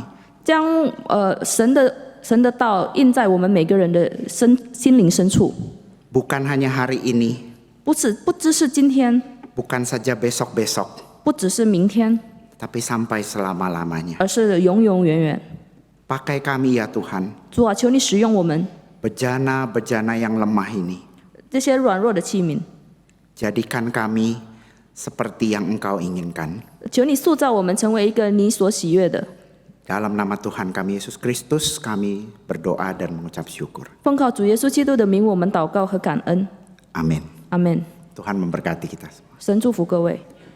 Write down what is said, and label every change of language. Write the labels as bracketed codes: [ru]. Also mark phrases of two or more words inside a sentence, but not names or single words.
[zh] 将神的道印在我们每个人的心灵深处， [id] Bukan hanya hari ini, [zh] 不只是今天， [id] bukan saja besok-besok, [zh] 不只是明天， [id] tapi sampai selama-lamanya. [zh] 而是永永远远。 [id] Pakai kami ya Tuhan, [zh] 主啊，求你使用我们 [id] bejana-bejana yang lemah ini. [zh] 这些软弱的器皿， [id] Jadikan kami seperti yang Engkau inginkan. [zh] 求你塑造我们成为一个你所喜悦的。 [id] Dalam nama Tuhan kami Yesus Kristus, kami berdoa dan mengucap syukur. [zh] 奉靠主耶稣基督的名，我们祷告和感恩。 [id] Amin. [zh] 阿门。 [id] Tuhan memberkati kita semua. [zh] 神祝福各位。